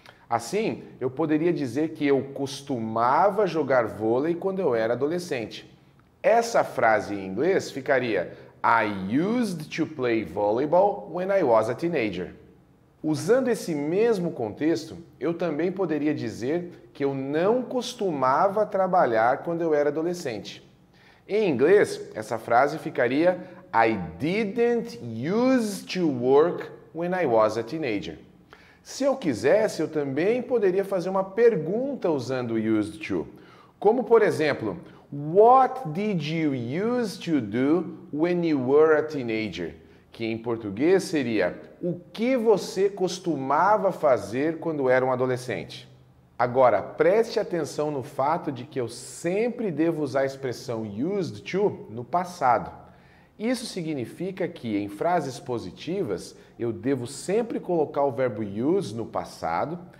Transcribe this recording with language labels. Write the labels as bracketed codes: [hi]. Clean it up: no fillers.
[pt] Assim, eu poderia dizer que eu costumava jogar vôlei quando eu era adolescente. Essa frase em inglês ficaria [en] I used to play volleyball when I was a teenager. [pt] Usando esse mesmo contexto, eu também poderia dizer que eu não costumava trabalhar quando eu era adolescente. Em inglês, essa frase ficaria [en] I didn't used to work when I was a teenager. [pt] Se eu quisesse, eu também poderia fazer uma pergunta usando used to. Como, por exemplo, [en] What did you used to do when you were a teenager? [pt] Que em português seria o que você costumava fazer quando era um adolescente? Agora, preste atenção no fato de que eu sempre devo usar a expressão used to no passado. Isso significa que em frases positivas eu devo sempre colocar o verbo use no passado.